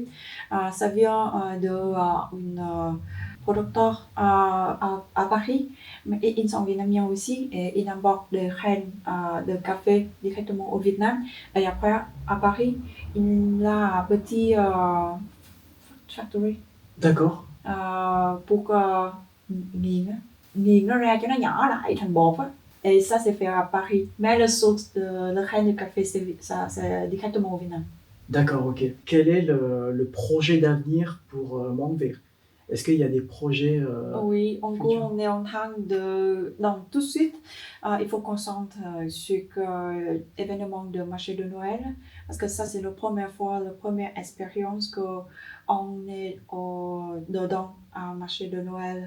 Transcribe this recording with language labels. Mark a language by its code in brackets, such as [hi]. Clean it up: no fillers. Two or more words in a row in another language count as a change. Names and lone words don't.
[fr] Ça vient d'un producteur à Paris, mais ils sont vietnamiens aussi et ils importent des graines de café directement au Vietnam. Et après, à Paris, il y a un petit factory D'accord. [vi] pour nghiền á, nghiền nó ra cho nó nhỏ lại thành bột á. [fr] Et ça, c'est fait à Paris. Mais la source de la graine de café, c'est directement au Vietnam. D'accord, ok. Quel est le projet d'avenir pour Mangver? Est-ce qu'il y a des projets Oui, en gros, futurs? on est en train de... Donc, tout de suite, il faut qu'on centre sur l'événement de marché de Noël, parce que ça, c'est la première fois, la première expérience qu'on est dedans un marché de Noël.